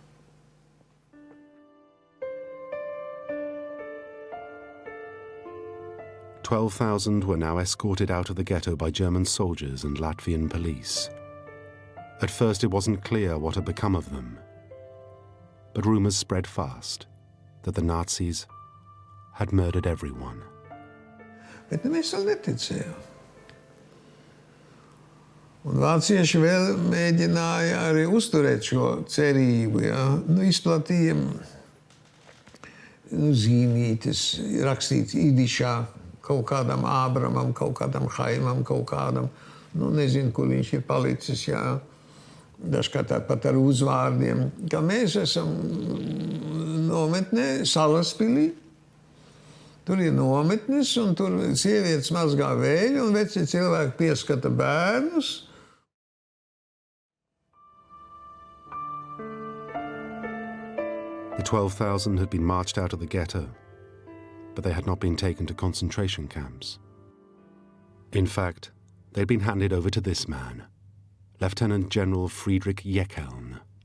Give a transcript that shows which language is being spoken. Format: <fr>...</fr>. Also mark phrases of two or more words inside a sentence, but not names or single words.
<en>"12,000 were now escorted out of the ghetto by German soldiers and Latvian police. At first it wasn't clear what had become of them. But rumors spread fast that the Nazis had murdered everyone.</en> <lv>Bet mēs vēl neticējām. Un vācieši vēl mēģināja arī uzturēt šo cerību, ja? Izplatīja zīmītes, rakstīts idišā kaut kādam Ābramam, kaut kādam Haimam, kaut kādam, nezinu, kur viņš ir palicis, jā. Dažkārt pat ar uzvārdiem, ka mēs esam nometnē Salaspilī. Tur ir nometnes, un tur sievietes mazgā vēļu, un veci cilvēki pieskata bērnus.</lv> <en>The 12,000 had been marched out of the ghetto, but they had not been taken to concentration camps. In fact, they'd been handed over to this man, Lieutenant General Friedrich Jeckeln.</en>